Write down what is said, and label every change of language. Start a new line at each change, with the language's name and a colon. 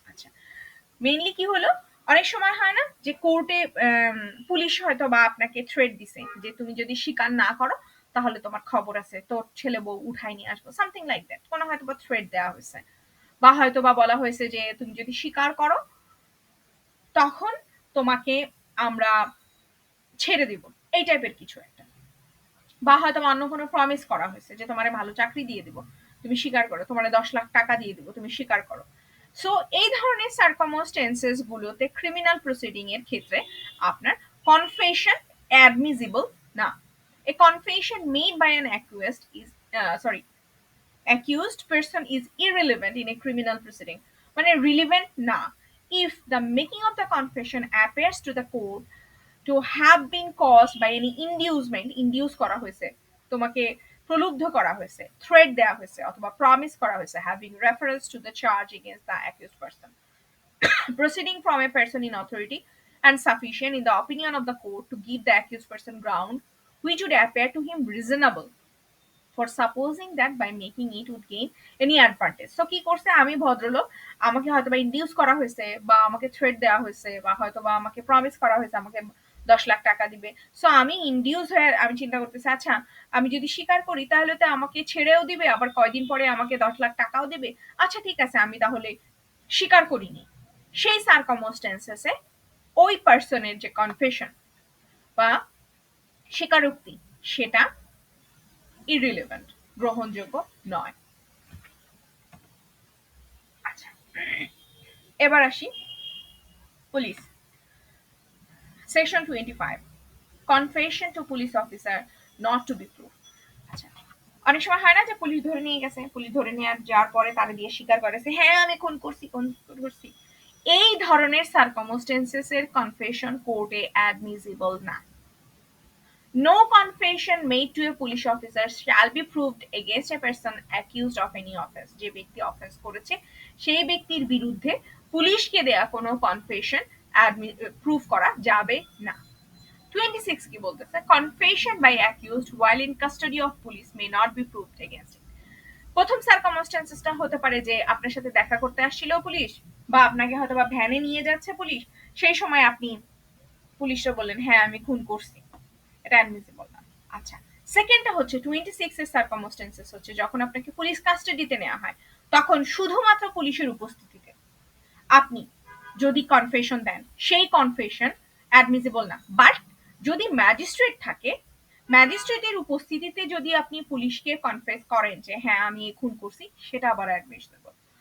Bangla: আচ্ছা, মেইনলি কি হলো, অনেক সময় হয় না যে কোর্টে পুলিশ হয়তো বা আপনাকে থ্রেট দিছে যে তুমি যদি স্বীকার না করো তাহলে তোমার খবর আছে, তোর ছেলে বউ উঠাই নিয়ে আসবো, সামথিং লাইক দ্যাট, কোনো হয়তো বা থ্রেট দেওয়া হয়েছে, বা হয়তো বা বলা হয়েছে যে তুমি যদি স্বীকার করো তখন তোমাকে আমরা ছেড়ে দিব, এই টাইপের কিছু একটা, বা হয়তো অন্য কোনো প্রমিস করা হয়েছে যে তোমার ভালো চাকরি দিয়ে দিব, তুমি স্বীকার করো, তোমার 10 লাখ টাকা দিয়ে দিব, তুমি স্বীকার করো। সো এই ধরনের সার্কামস্টেন্সেস গুলোতে ক্রিমিনাল প্রসিডিং এর ক্ষেত্রে আপনার কনফেশন অ্যাডমিজিবল না।
English: a confession made by an accused is accused person is irrelevant in a criminal proceeding, মানে relevant না if the making of the confession appears to the court to have been caused by any inducement, induce
Bangla: করা হয়েছে, তোমাকে প্রলুব্ধ করা হয়েছে,
English: Threat দেওয়া হয়েছে অথবা প্রমিস করা হয়েছে, having reference to the charge against the accused person proceeding from a person in authority and sufficient in the opinion of the court to give the accused person ground which would appear to him reasonable for supposing that by making it would gain any advantage।
Bangla: So কি করছে, আমি ভদ্রলোক, আমাকে হয়তো বা induce করা হয়েছে বা আমাকে থ্রেট দেওয়া হয়েছে বা হয়তো বা আমাকে প্রমিস করা হয়েছে আমাকে 10 লাখ টাকা দিবে, সো আমি ইনডিউস হয়ে আমি চিন্তা করতেছি আচ্ছা আমি যদি স্বীকার করি তাহলে তো আমাকে ছেড়েও দিবে, আবার কয়দিন পরে আমাকে 10 লাখ টাকাও দিবে, আচ্ছা ঠিক আছে আমি তাহলে স্বীকার করিনি। সেই সার্কামস্টেন্সেসে ওই পার্সনের যে কনফেশন বা স্বীকারোক্তি সেটা ইররিলেভেন্ট, গ্রহণযোগ্য নয়। আচ্ছা, এবার আসি
English: Police section 25, confession to police officer not to be proof.
Bangla: আচ্ছা, অনেক সময় হয় না যে পুলিশ ধরে নিয়ে গেছে, পুলিশ ধরে নিয়ে যাওয়ার পরে তারা দিয়ে স্বীকার করেছে হ্যাঁ আমি খুন করছি খুন করছি, এই ধরনের সার্কামস্টেন্সেস এর কনফেশন কোর্টে অ্যাডমিজিবল না।
English: No confession made to a police officer shall be proved against a person accused of any offense।
Bangla: যে ব্যক্তি অফেন্স করেছে সেই ব্যক্তির বিরুদ্ধে পুলিশকে দেয়া কোনো কনফেশন প্রুফ করা যাবে না।
English: 26
Bangla: কি বলতেছে,
English: confession by accused while in custody of police may not be proved against him।
Bangla: প্রথম সার্কামস্টেন্সেসটা হতে পারে যে আপনার সাথে দেখা করতে আসছিল পুলিশ, বা আপনাকে হয়তো বা ভ্যানে নিয়ে যাচ্ছে পুলিশ, সেই সময় আপনি পুলিশরা বললেন হ্যাঁ আমি খুন করছি, এটা অ্যাডমিসিবল না। আচ্ছা, সেকেন্ডটা হচ্ছে 26 এর সার্কামস্টেন্সেস হচ্ছে যখন আপনাকে পুলিশ কাস্টাডিতে নেওয়া হয় তখন শুধুমাত্র পুলিশের উপস্থিতিতে আপনি যদি কনফেশন দেন সেই কনফেশন অ্যাডমিসিবল না, বাট যদি ম্যাজিস্ট্রেট থাকে ম্যাজিস্ট্রেটের উপস্থিতিতে যদি আপনি পুলিশকে কনফেস করেন যে হ্যাঁ আমি খুন করছি সেটা আবার অ্যাডমিসিবল।